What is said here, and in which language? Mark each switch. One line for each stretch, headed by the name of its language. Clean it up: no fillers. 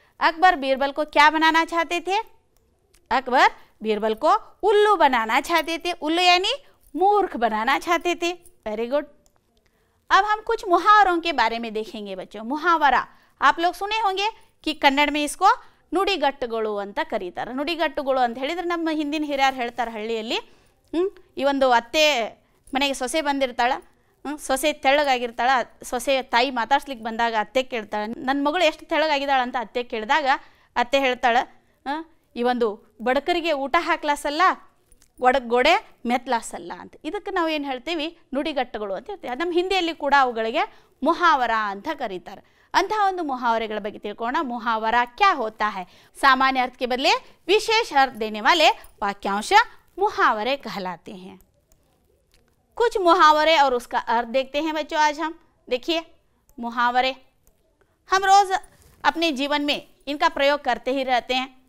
Hindi: अकबर बीरबल को क्या बनाना चाहते थे? अकबर बीरबल को उल्लू बनाना चाहते थे। उल्लू यानी मूर्ख बनाना चाहते थे। Very good. अब हम कुछ मुहावरों के बारे में देखेंगे बच्चों। मुहावरा आप लोग सुने होंगे कि कन्नड़ में इसको
Kannada: ನುಡಿಗಟ್ಟುಗಳು ಅಂತ ಕರೀತಾರೆ। ನುಡಿಗಟ್ಟುಗಳು ಅಂತ ಹೇಳಿದ್ರೆ ನಮ್ಮ ಹಿಂದಿನ ಹಿರಿಯರು ಹೇಳ್ತಾರೆ, ಹಳ್ಳಿಯಲ್ಲಿ ಈ ಒಂದು ಅತ್ತೆ ಮನೆಗೆ ಸೊಸೆ ಬಂದಿರ್ತಾಳೆ, ಸೊಸೆ ತೆಳ್ಳಗಾಗಿರ್ತಾಳೆ, ಸೊಸೆ ತಾಯಿ ಮಾತಾಡ್ಸ್ಲಿಕ್ಕೆ ಬಂದಾಗ ಅತ್ತೆ ಕೇಳ್ತಾಳೆ, ನನ್ನ ಮಗಳು ಎಷ್ಟು ತೆಳ್ಳಗಾಗಿದ್ದಾಳೆ ಅಂತ ಅತ್ತೆ ಕೇಳಿದಾಗ ಅತ್ತೆ ಹೇಳ್ತಾಳೆ, ಈ ಒಂದು ಬಡಕರಿಗೆ ಊಟ ಹಾಕ್ಲಾಸಲ್ಲ, ಗೋಡೆ ಮೆತ್ಲಾಸಲ್ಲ ಅಂತ. ಇದಕ್ಕೆ ನಾವು ಏನು ಹೇಳ್ತೀವಿ? ನುಡಿಗಟ್ಟುಗಳು ಅಂತ ಹೇಳ್ತೀವಿ. ನಮ್ಮ ಹಿಂದಿಯಲ್ಲಿ ಕೂಡ ಅವುಗಳಿಗೆ ಮುಹಾವರ ಅಂತ ಕರೀತಾರೆ. अंतः ಒಂದು मुहावरे ಬಗ್ಗೆ ತಿಳ್ಕೊಳ್ಳೋಣ।
Hindi: मुहावरा क्या होता है? सामान्य अर्थ के बदले विशेष अर्थ देने वाले वाक्यांश मुहावरे कहलाते हैं। कुछ मुहावरे और उसका अर्थ देखते हैं बच्चों आज हम। देखिए मुहावरे हम रोज अपने जीवन में इनका प्रयोग करते ही रहते हैं।